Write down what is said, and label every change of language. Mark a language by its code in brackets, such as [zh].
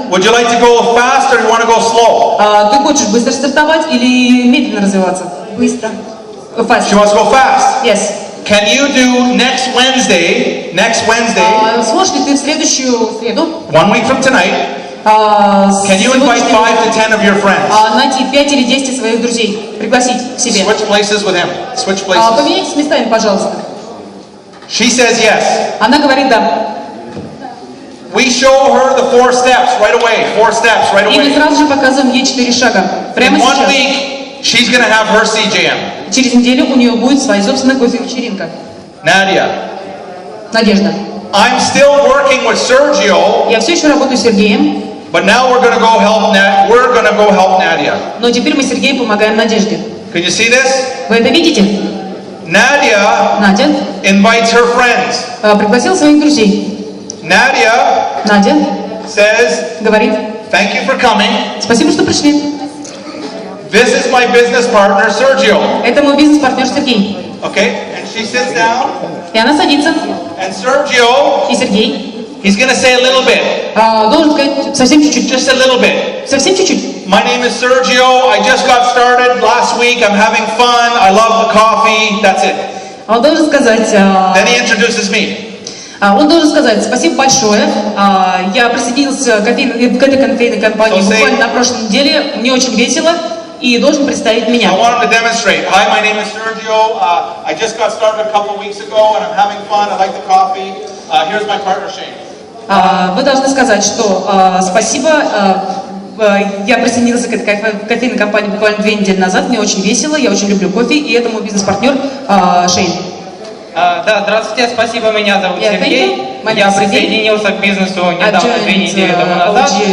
[en] would you like to go fast or you want to go slow? [ru] ты хочешь быстро стартовать или медленно развиваться? Быстро. [en] She wants to go fast. Yes. Can you do next Wednesday, [ru] Сможешь ли ты в следующую среду, [en] 1 week from tonight, can you invite 5 to 10 of your friends? [ru] найти 5 или 10 своих друзей, пригласить к себе? [en] Switch places with him. Switch places. [ru] Поменяйтесь местами, пожалуйста. [en] She says yes. [ru] Она говорит да. [en] We show her the 4 steps right away. 4 steps right [ru] И мы [en] away. [ru] сразу же показываем ей 4 шага. Прямо [en] In 1 [ru] сейчас. [en] week, she's going to have her CJM. [ru] Через неделю у нее будет своя собственная кофе-вечеринка. [en] Nadia, [ru] Надежда. [en] I'm still working with Sergio, [ru] Я все еще работаю с Сергеем, [en] but now we're going to go help Nadia. [ru] но теперь мы Сергею помогаем Надежде. [en] Can you see this? [ru] Вы это видите? [en] Nadia [ru] Надя [en] invites her friends. [ru] пригласила своих друзей. [en] Nadia [ru] Надя [en] says, [ru] говорит, [en] thank you for coming. [ru] спасибо, что пришли. [en] This is my business partner, Sergio. [ru] Это мой бизнес-партнер Сергей. [en] Okay? And she sits down, [ru] И она садится. [en] and Sergio, [ru] И Сергей [en] he's going to say a little bit. [ru] должен сказать совсем чуть-чуть. [en] Just a little bit. [ru] Совсем чуть-чуть. [en] My name is Sergio. I just got started last week. I'm having fun. I love the coffee. That's it. [ru] Он должен сказать... [en] Then he introduces me. [ru] Он должен сказать спасибо большое. Я присоединился к этой кофейной компании буквально на прошлой неделе. Мне очень весело. И должен представить меня. [en] I want him to demonstrate. Hi, my name is Sergio. I just got started a couple of weeks ago and I'm having fun. I like the coffee. Here's my partner, Shane. [ru] Вы должны сказать, что спасибо. Я присоединился к этой кофейной компании буквально 2 недели назад. Мне очень весело. Я очень люблю кофе. И это мой бизнес-партнер Шейн. Да, здравствуйте, спасибо, меня зовут Сергей. Я присоединился к бизнесу недавно, 2 недели тому назад.